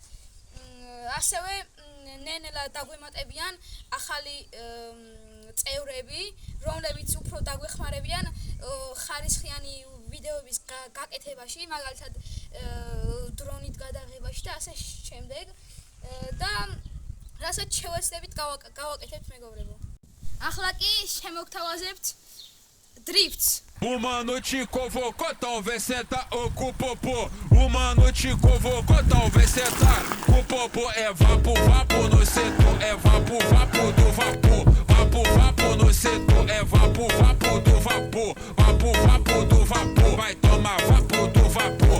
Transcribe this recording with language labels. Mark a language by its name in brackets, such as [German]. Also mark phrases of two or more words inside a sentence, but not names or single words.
[Georgian] ასევე ნენელა დაგვემატებიან ახალი წევრები, რომლებიც უფრო დაგვეხმარებიან ხარისხიანი ვიდეოების გაკეთებაში, მაგალითად დრონით გადაღებაში და ასე შემდეგ. და რასაც შევეცდებით გავაკეთებთ მეგობრებო. ახლა კი შემოგთავაზებთ დრიფტს. [Portuguese] Uma noite convocou, talvez senta o popô. Uma noite convocou, talvez senta o popô. É vapo, vapo no setor, é vapo, vapo do vapor. Vapo, vapo no setor, é vapo, vapo do vapor. Vapo, vapo do vapor, vai tomar vapo do vapor.